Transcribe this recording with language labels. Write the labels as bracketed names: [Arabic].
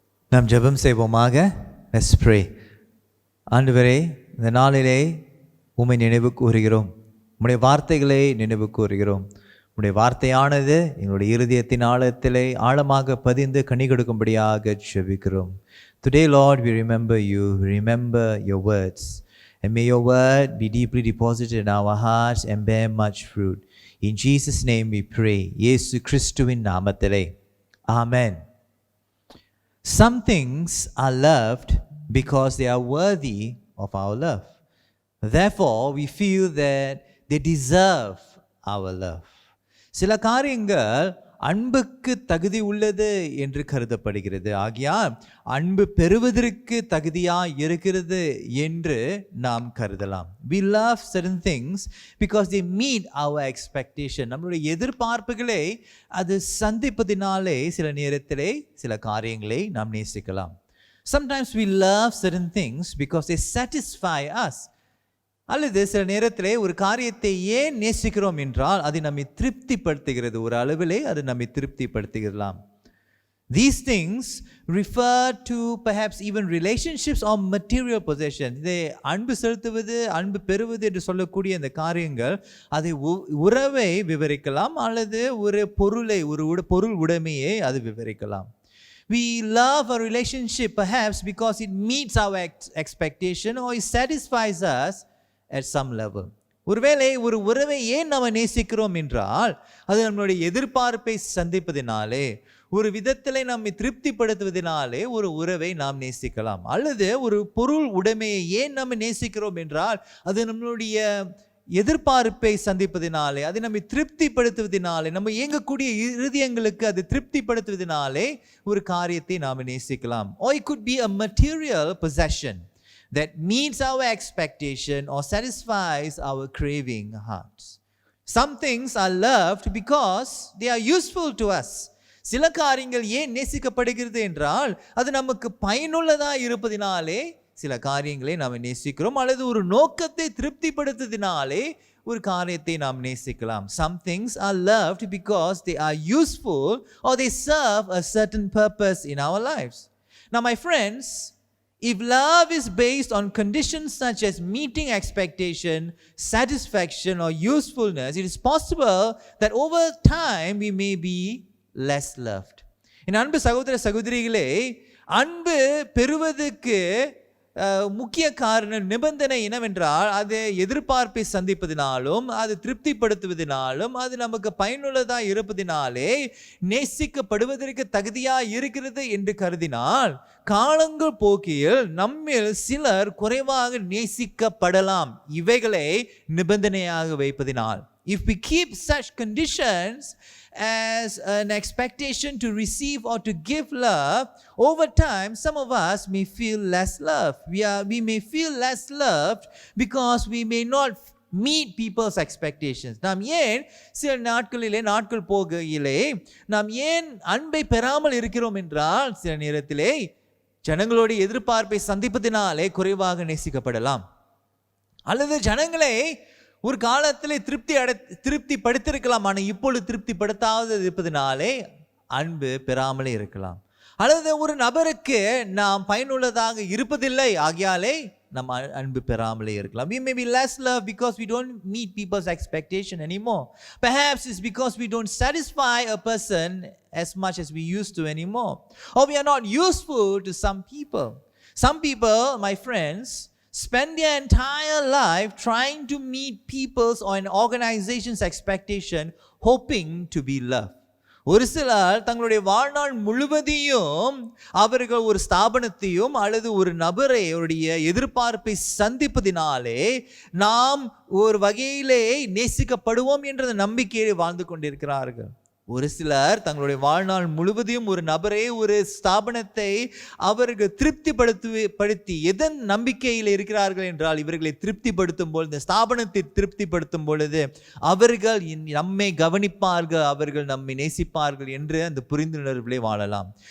[Tamil] நாம் ஜெபம் செய்வோமாக. [English] Let's pray. [Tamil] ஆண்டவரே, இந்த நாளிலே உம்மை நினைவு கூறுகிறோம். உம்முடைய வார்த்தைகளை நினைவு கூறுகிறோம். உம்முடைய வார்த்தையானது எங்களுடைய இருதயத்தின் ஆழத்திலே ஆழமாக பதிந்து கனி கொடுக்கும்படியாக ஜெபிக்கிறோம். [English] Today, Lord, we remember you. We remember your words. And may your word be deeply deposited in our hearts and bear much fruit. In Jesus' name we pray. [Tamil] இயேசு கிறிஸ்துவின் நாமத்திலே. [English] Amen. Some things are loved because they are worthy of our love. Therefore, we feel that they deserve our love. [Tamil] சில காரியங்கள் அன்புக்கு தகுதி உள்ளது என்று கருதப்படுகிறது. ஆகையால் அன்பு பெறுவதற்கு தகுதியாக இருக்கிறது என்று நாம் கருதலாம். [English] We love certain things because they meet our expectation. [Tamil] நம்மளுடைய எதிர்பார்ப்புகளை அது சந்திப்பதினாலே சில நேரத்திலே சில காரியங்களை நாம் நேசிக்கலாம். [English] Sometimes we love certain things because they satisfy us. [Tamil] அல்லது சில நேரத்திலே ஒரு காரியத்தை ஏன் நேசிக்கிறோம் என்றால் அது நம்மை திருப்திப்படுத்துகிறது. ஒரு அளவிலே அது நம்மை திருப்திப்படுத்துகிறலாம். [English] These things refer to perhaps even relationships or material possessions. [Tamil] இதை அன்பு செலுத்துவது, அன்பு பெறுவது என்று சொல்லக்கூடிய இந்த காரியங்கள் அதை உறவை விவரிக்கலாம் அல்லது ஒரு பொருளை, ஒரு பொருள் உடைமையை அது விவரிக்கலாம். [English] We love a relationship perhaps because it meets our expectation or it satisfies us at some level. [Tamil] ஒருவேளை ஒரு உறவை ஏன் நாம் நேசிக்கிறோம் என்றால் அது நம்மளுடைய எதிர்பார்ப்பை சந்திப்பதினாலே, ஒரு விதத்திலே நம்மை திருப்திப்படுத்துவதனாலே ஒரு உறவை நாம் நேசிக்கலாம். அல்லது ஒரு பொருள் உடைமையை ஏன் நாம் நேசிக்கிறோம் என்றால் அது நம்மளுடைய எதிர்பார்ப்பை சந்திப்பதினாலே, அதை நம்மை திருப்திப்படுத்துவதனாலே, நம்ம இயங்கக்கூடிய இருதயங்களுக்கு அது திருப்திப்படுத்துவதனாலே ஒரு காரியத்தை நாம் நேசிக்கலாம். [English] Or it could be a material possession that meets our expectation or satisfies our craving hearts. Some things are loved because they are useful to us. [Tamil] சில காரியங்கள் ஏன் நேசிக்கப்படுகிறது என்றால் அது நமக்கு பயனுள்ளதாக இருப்பதினாலே சில காரியங்களை நாம் நேசிக்கிறோம். அல்லது ஒரு நோக்கத்தை திருப்திப்படுத்துவதினாலே ஒரு காரியத்தை நாம் நேசிக்கலாம். [English] Some things are loved because they are useful or they serve a certain purpose in our lives. Now, my friends, if love is based on conditions such as meeting expectation, satisfaction or usefulness, it is possible that over time we may be less loved. [Tamil] என் அன்பு சகோதர சகோதரிகளே, அன்பு பெறுவதற்கு முக்கிய காரணம் நிபந்தனை என்னவென்றால் அது எதிர்பார்ப்பை சந்திப்பதினாலும் அது திருப்திப்படுத்துவதனாலும் அது நமக்கு பயனுள்ளதாக இருப்பதினாலே நேசிக்கப்படுவதற்கு தகுதியாக இருக்கிறது என்று கருதினால் காலங்கள் போக்கில் நம்மில் சிலர் குறைவாக நேசிக்கப்படலாம். இவைகளை நிபந்தனையாக வைப்பதினால் [English] if we keep such conditions as an expectation to receive or to give love, over time some of us may feel less loved. We may feel less loved because we may not meet people's expectations. [Tamil] நாம் ஏன் சில நாட்கள் போகையிலே நாம் ஏன் அன்பை பெறாமல் இருக்கிறோம் என்றால், சில நேரத்திலே ஜனங்களுடைய எதிர்பார்ப்பை சந்திப்பதினாலே குறைவாக நேசிக்கப்படலாம், அல்லது ஜனங்களை ஒரு காலத்திலே திருப்தி படுத்திருக்கலாம், ஆனால் இப்பொழுது திருப்திப்படுத்தாது இருப்பதினாலே அன்பு பெறாமலே இருக்கலாம், அல்லது ஒரு நபருக்கு நாம் பயனுள்ளதாக இருப்பதில்லை, ஆகியாலே நம்ம அன்பு பெறாமலே இருக்கலாம். [English] We may be less loved because we don't meet people's expectation anymore. Perhaps it's because we don't satisfy a person as much as we used to anymore, or we are not useful to some people. Some people, my friends, spend their entire life trying to meet people's or an organization's expectation, hoping to be loved. [Tamil] ஒரு சிலர் தங்களுடைய வாழ்நாள் முழுவதையும் அவர்கள் ஒரு ஸ்தாபனத்தையும் அல்லது ஒரு நபரையுடைய எதிர்பார்ப்பை சந்திப்பதினாலே நாம் ஒரு வகையிலே நேசிக்கப்படுவோம் என்ற நம்பிக்கையை வாழ்ந்து கொண்டிருக்கிறார்கள். ஒரு சிலர் தங்களுடைய வாழ்நாள் முழுவதையும் ஒரு நபரே ஒரு ஸ்தாபனத்தை அவர்கள் திருப்திப்படுத்தி எதன் நம்பிக்கையில் இருக்கிறார்கள் என்றால், இவர்களை திருப்திப்படுத்தும் பொழுது, இந்த ஸ்தாபனத்தை திருப்திப்படுத்தும் பொழுது அவர்கள் நம்மை கவனிப்பார்கள், அவர்கள் நம்மை நேசிப்பார்கள் என்று அந்த புரிந்துணர்விலே வாழலாம்.